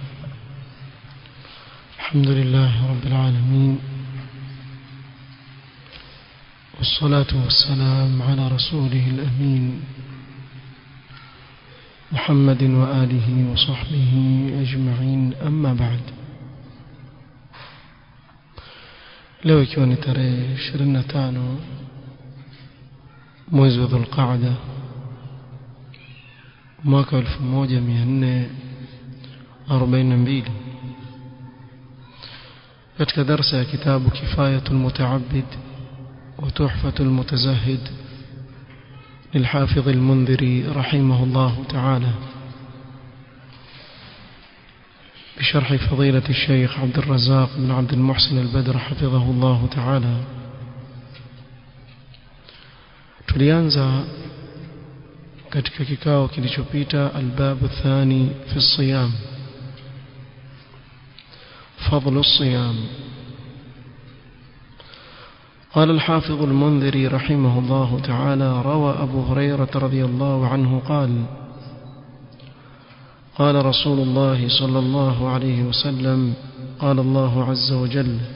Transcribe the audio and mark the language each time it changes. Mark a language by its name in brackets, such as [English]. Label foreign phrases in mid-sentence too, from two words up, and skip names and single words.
[Arabic] الحمد لله رب العالمين، والصلاة والسلام على رسوله الأمين محمد وآله وصحبه أجمعين. أما بعد، [Swahili] leo ikiwa ni tarehe 25 mwezi wa Dhulqaada mwaka 1442, katika darasa ya kitabu Kifayatul Muta'abbid wa Tuhfatul Mutazahhid [Arabic] للحافظ المنذري رحمه الله تعالى بشرح فضيلة الشيخ عبد الرزاق بن عبد المحسن البدر حفظه الله تعالى. [Swahili] tulianza katika kikao kilichopita [Arabic] الباب الثاني في الصيام, فضل الصيام. قال الحافظ المنذري رحمه الله تعالى: روى أبو هريرة رضي الله عنه قال: قال رسول الله صلى الله عليه وسلم: قال الله عز وجل: